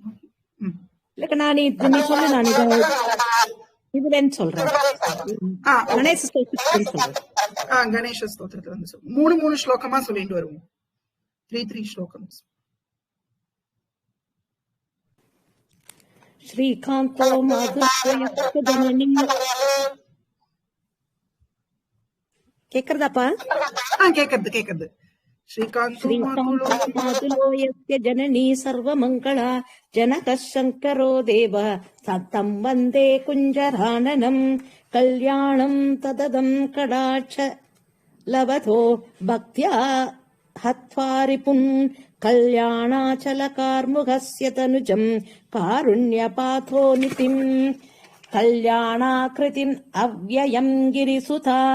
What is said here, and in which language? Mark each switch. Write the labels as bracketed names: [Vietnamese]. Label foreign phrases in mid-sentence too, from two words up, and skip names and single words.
[Tamil] கணேச ஸ்தோத்திரத்துல வந்து மூணு ஸ்லோகமா சொல்லிட்டு வருவோம். 3 ஸ்லோகம்ஸ். ஸ்ரீகாந்தோ கேக்குறதாப்பா? கேக்குறது. [Sanskrit] श्रीकान्तोमातुलोऽयस्य जननी सर्वमङ्गला जनकः शङ्करो देव सत्तं वन्दे कुञ्जराननम् कल्याणम् तददम् कडाक्ष लवतो भक्त्या हत्वारिपुन् कल्याणाचलकार्मुकस्य तनुजम् कारुण्यपाथो नितिम् कल्याणाकृतिम् अव्ययम् गिरिसुता